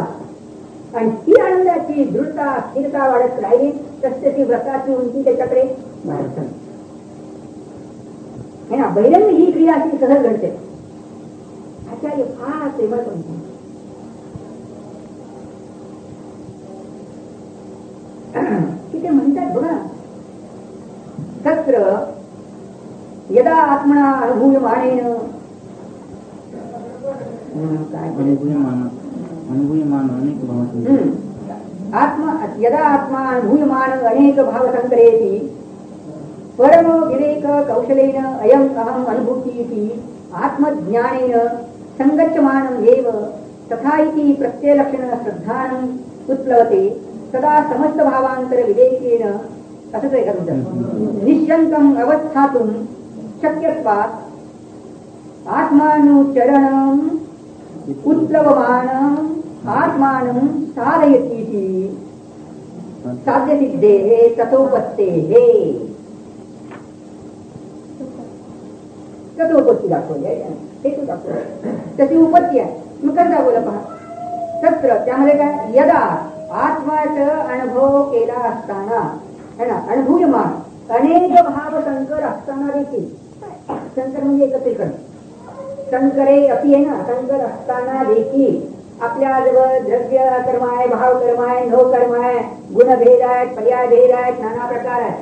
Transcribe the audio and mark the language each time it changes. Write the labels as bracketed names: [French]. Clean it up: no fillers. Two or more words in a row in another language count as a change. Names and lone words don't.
[Marathi] आणि ती आनंदाची दृढता स्थिरता वाढत राहिली तसे ती व्रताची उंची त्याच्याकडे वाढत [Hindi] है ना. [Marathi] बहिरंग ही क्रिया अशी सहज घडते. आचार्य फार प्रेमळ म्हणतो. तिथे म्हणतात बघा, [Sanskrit] तत्र यदा आत्मना अनुभूयमानेन यदा आत्मा अनुभूयमान अनेक भावसंकरेति परम विवेक कौशलेन अयम् अहम् अनुभूतीति आत्मज्ञानेन संगच्छमानम् एव तथा इति प्रत्ययलक्षण श्रद्धानम् उत्प्लवते तदा समस्त भावांतर विवेकेन [Marathi] असं ते करून [Sanskrit] निश्चंतम् अवस्थातुं शक्यत्वात् आत्मानुचरणम् उत्प्लवमानम् आत्मानं साधयतीति साध्यसिद्धेः ततोपत्तेः. [Marathi] ततोपत्ती दाखवली आहे, हेतू दाखवली, त्याची उपत्ती आहे. मग कसं दाखवलं पहा. तत्र त्यामध्ये काय, यदा आत्माचा अनुभव केला असताना [Hindi] है ना, [Marathi] अनुभूयमान अनेक भाव संकर असताना देखील, संकर म्हणजे एकत्रीकरण, [Sanskrit] संकरे अपि [Marathi] आहे ना, संकर असताना देखील आपल्याजवळ द्रव्य कर्म आहे, भाव कर्म आहे, नो कर्म आहे, गुणभेद आहेत, पर्याय भेद आहेत, नाना प्रकार आहेत.